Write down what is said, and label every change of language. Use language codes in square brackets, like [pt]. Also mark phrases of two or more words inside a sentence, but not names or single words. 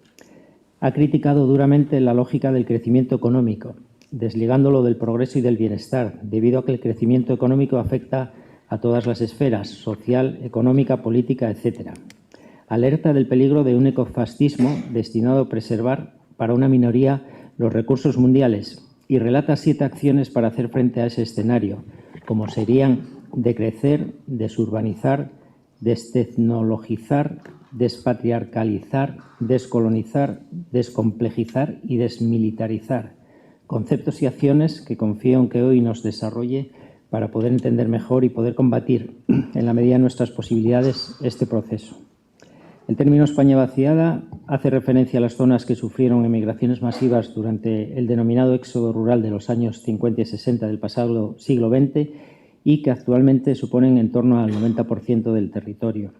[es] Ha criticado duramente la lógica del crecimiento económico, desligándolo del progreso y del bienestar, debido a que el crecimiento económico afecta a todas las esferas, social, económica, política, etc. Alerta del peligro de un ecofascismo destinado a preservar para una minoría los recursos mundiales y relata 7 acciones para hacer frente a ese escenario, como serían decrecer, desurbanizar, destecnologizar, despatriarcalizar, descolonizar, descomplejizar y desmilitarizar. Conceptos y acciones que confío en que hoy nos desarrolle para poder entender mejor y poder combatir, en la medida de nuestras posibilidades, este proceso. El término España vaciada hace referencia a las zonas que sufrieron emigraciones masivas durante el denominado éxodo rural de los años 50 y 60 del pasado siglo XX y que actualmente suponen en torno al 90% del territorio.